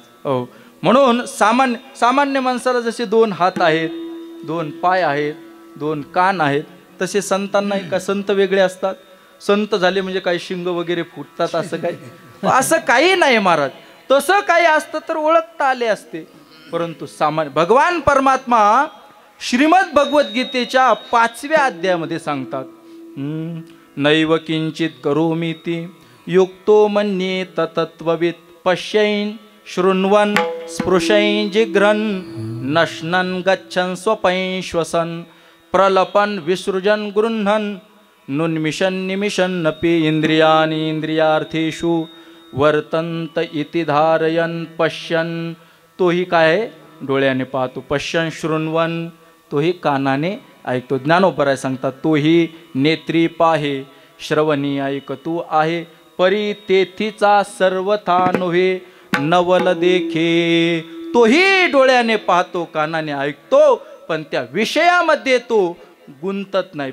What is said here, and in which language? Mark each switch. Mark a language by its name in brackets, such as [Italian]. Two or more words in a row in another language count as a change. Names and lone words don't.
[Marathi] म्हणून सामान्य माणसाला जसे 2 हात आहेत, 2 पाय आहेत, 2 कान आहेत, तसे संतांना का संत वेगळे असतात? संत झाले म्हणजे काही शिंग वगैरे फुटतात असं काही? असं काही नाही महाराज. तसं काही असतं तर ओळखता आले असते. परंतु भगवान परमात्मा श्रीमद भगवद्गीतेच्या 5व्या अध्यायामध्ये सांगतात, [Sanskrit] नैव किंचित करोमीति युक्तो मन्येत तत्त्ववित् पश्यन् शृण्वन् स्पृशन् जिघ्रन् नश्नन् गच्छन् स्वपन् श्वसन् प्रलपन् विसृजन् गृह्णन् नुन्मिषन् निमिषन्नपि इन्द्रियाणि इन्द्रियार्थेषु वर्तन्त इति धारयन् पश्यन्. [Marathi] तोही काय डोळ्याने पाहतो, [Sanskrit] पश्यन् शृण्वन् [Marathi] तोही कानाने ऐकतो. ज्ञानोबराय सांगतात, तोही नेत्री पाहे श्रवणी ऐकतो आहे, परी तेथीचा सर्वथा नव्हे नवल देखे. तोही डोळ्याने पाहतो, कानाने ऐकतो, पण त्या विषयामध्ये तो गुंतत नाही.